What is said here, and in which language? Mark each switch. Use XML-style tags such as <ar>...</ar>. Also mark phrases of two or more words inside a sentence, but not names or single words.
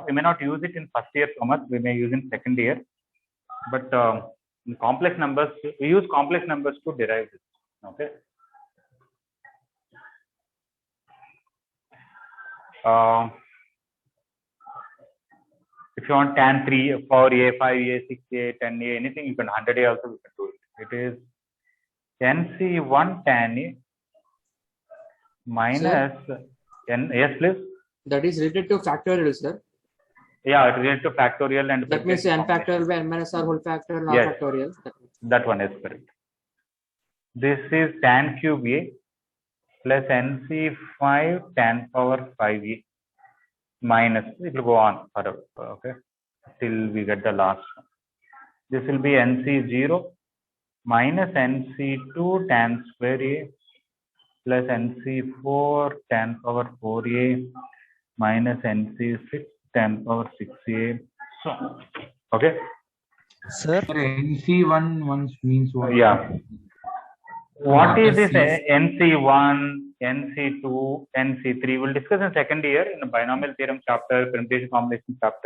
<en>We may not use it in first year so much, we may use in second year. But in complex numbers, we use complex numbers to derive this. Okay. If you want tan 3, 4a, 5a, 6a, 10a, anything, you can 100a also, we can do it. It is NC1 tan a minus n. Yes, please. That is related to factorial, sir. Yeah, it related to factorial and That means n factorial by n minus r whole factorial, not Yes. factorial. That one is correct. This is tan cube a plus NC5 tan power 5a minus, it will go on forever, okay, till we get the last one. This will be NC0 minus NC2 tan square a plus NC4 tan power 4a minus NC6 tan power 6a. So, okay. Sir, NC1 once means what? Yeah. What is this SC? NC1, NC2, NC3? We'll discuss in second year in the binomial theorem chapter, permutation combination chapter.</en>